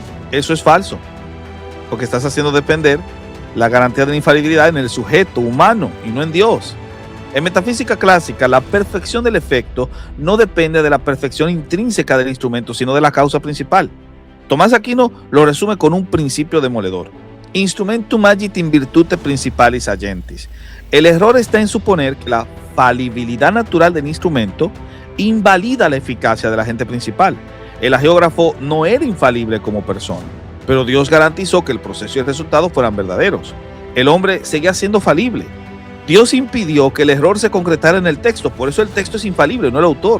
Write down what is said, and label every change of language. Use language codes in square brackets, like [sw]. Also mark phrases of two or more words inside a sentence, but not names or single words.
[es] Eso es falso, porque estás haciendo depender la garantía de la infalibilidad en el sujeto humano y no en Dios. En metafísica clásica, la perfección del efecto no depende de la perfección intrínseca del instrumento, sino de la causa principal. Tomás Aquino lo resume con un principio demoledor. [la] Instrumentum agit in virtute principalis agentis. [es] El error está en suponer que la falibilidad natural del instrumento invalida la eficacia del agente principal. El hagiógrafo no era infalible como persona, pero Dios garantizó que el proceso y el resultado fueran verdaderos. El hombre seguía siendo falible. Dios impidió que el error se concretara en el texto, por eso el texto es infalible, no el autor.